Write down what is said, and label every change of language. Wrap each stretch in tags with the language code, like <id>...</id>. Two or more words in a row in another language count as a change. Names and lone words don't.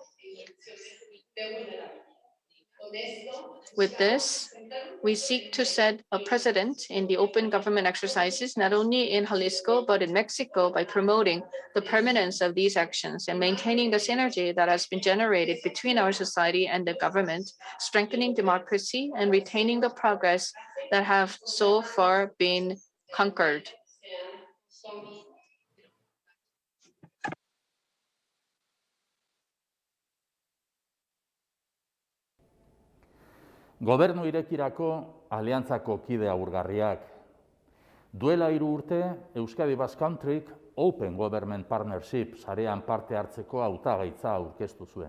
<en>With this, we seek to set a precedent in the open government exercises, not only in Jalisco, but in Mexico by promoting the permanence of these actions and maintaining the synergy that has been generated between our society and the government, strengthening democracy and retaining the progress that have so far been conquered.</en> <eu>Gobernu irekirako aliantzako kide agurgarriak. Duela 3 urte, Euskadi Basque Countryk Open Government Partnership sarean parte hartzeko hautagaitza aurkeztu zuen.</eu>